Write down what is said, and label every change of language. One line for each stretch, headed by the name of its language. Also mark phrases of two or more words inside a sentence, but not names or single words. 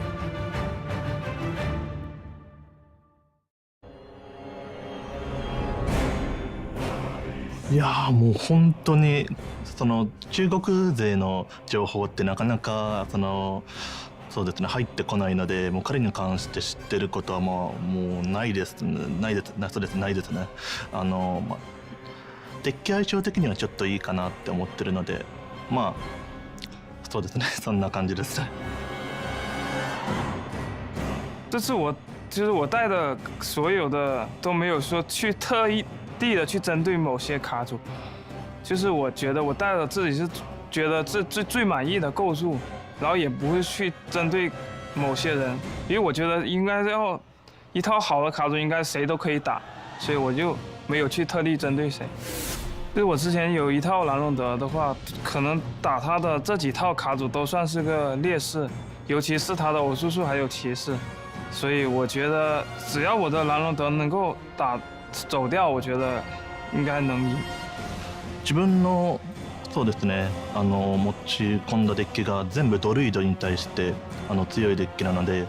Japanese: いやーもう本当にその中国勢の情報ってなかなかそうですね入ってこないので、もう彼に関して知ってることはもうないですね。デッキ相性的にはちょっといいかなって思ってるので、まあそうですねそんな感じですね。
Chinese: 这次我带的所有的都没有说去特地的去针对某些卡组，就是我觉得我带的自己是觉得最满意的构筑，然后也不会去针对某些人，因为我觉得应该要一套好的卡组应该谁都可以打，所以我就没有去特地针对谁。就是我之前有一套蓝龙德的话，可能打他的这几套卡组都算是个劣势，尤其是他的偶数数还有骑士，所以我觉得只要我的蓝龙德能够走掉，我觉得应该能赢。
Japanese: 自分のそうですね持ち込んだデッキが全部ドルイドに対して強いデッキなので。